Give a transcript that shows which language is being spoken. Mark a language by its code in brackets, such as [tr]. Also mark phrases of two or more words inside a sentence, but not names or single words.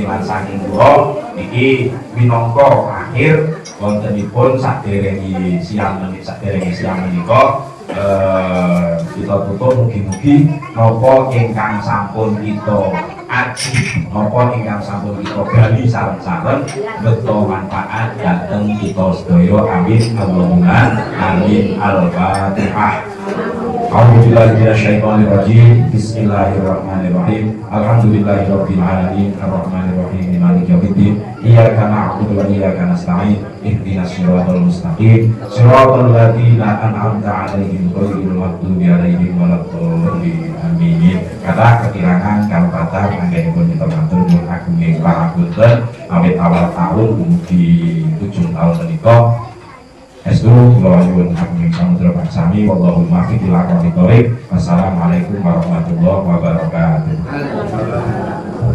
[jv] Lan saking kula niki minangka akhir wontenipun saderenge siang menika kita tutup mugi-mugi napa ingkang sampun kita aji napa ingkang sampun kita gali sareng-sareng beto manfaat dhateng kita sedaya [ar] آمين اللهم آمين. [jv] Al-Fatihah. [ar] أعوذ بالله من الشيطان الرجيم. بسم الله الرحمن الرحيم. الحمد لله رب العالمين الرحمن الرحيم مالك يوم الدين. إياك نعبد وإياك نستعين. اهدنا الصراط المستقيم. صراط الذين أنعمت عليهم غير المغضوب عليهم ولا الضالين. Amin. [jv] Kata kekirangan kalpatan anggenipun kita matur nuwun agunging pangapunten awit awal tahun mugi 7 tahun menika. Estu kula nyuwun agunging samudra paksami [ar] والله الموفق إلى أقوم الطريق. والسلام عليكم ورحمة الله وبركاته.